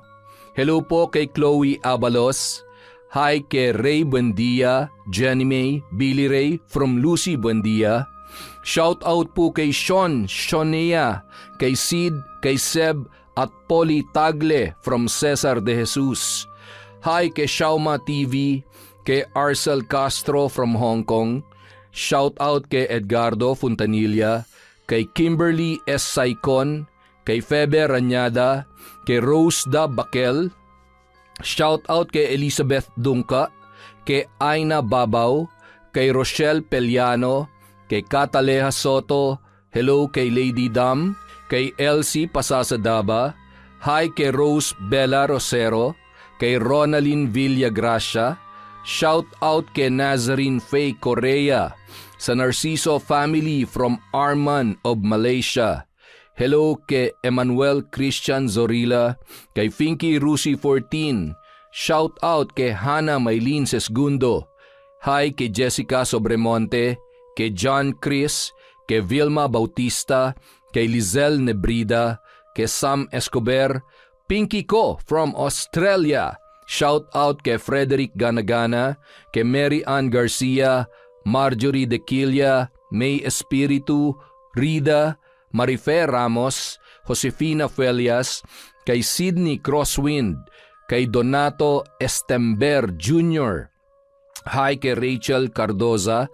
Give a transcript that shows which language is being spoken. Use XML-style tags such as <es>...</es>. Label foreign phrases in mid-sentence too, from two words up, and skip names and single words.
<tl>Hello po kay Chloe Abalos. Hi kay Ray Buendia, Jenny May, Billy Ray from Lucy Buendia.</tl> <en>Shout out</en> <tl>po kay Shonea, kay Sid, kay Seb at Polly Tagle from Cesar de Jesus. Hi kay Shauma TV, kay Arcel Castro from Hong Kong.</tl> <en>Shout out</en> <tl>kay Edgardo Fontanilla, kay Kimberly S. Saicon, kay Febe Ranyada, kay Rose Da Bakel.</tl> <en>Shout out</en> <tl>kay Elizabeth Dungka, kay Aina Babaw, kay Rochelle Peliano, kay Cataleja Soto, hello kay Lady Dam, kay Elsie Pasasadaba, hi kay Rose Bella Rosero, kay Ronaldine Villagracia,</tl> <en>shout out</en> <tl>kay Nazarene Faye Correa, sa Narciso family from Arman of Malaysia. Hello kay Emmanuel Christian Zorilla, kay Finky Rusi 14,</tl> <en>shout out</en> <tl>kay Hannah Maylene Sesgundo, hi kay Jessica Sobremonte, kay John Chris, kay Vilma Bautista, kay Lizelle Nebrida, kay Sam Escobar, Pinky ko from Australia,</tl> <en>shout out</en> <tl>kay Frederick Ganagana, kay Mary Ann Garcia, Marjorie De Quilla, May Espiritu, Rida, Marife Ramos, Josefina Felias, kay Sydney Crosswind, kay Donato Estember Jr., hi kay Rachel Cardoza,</tl>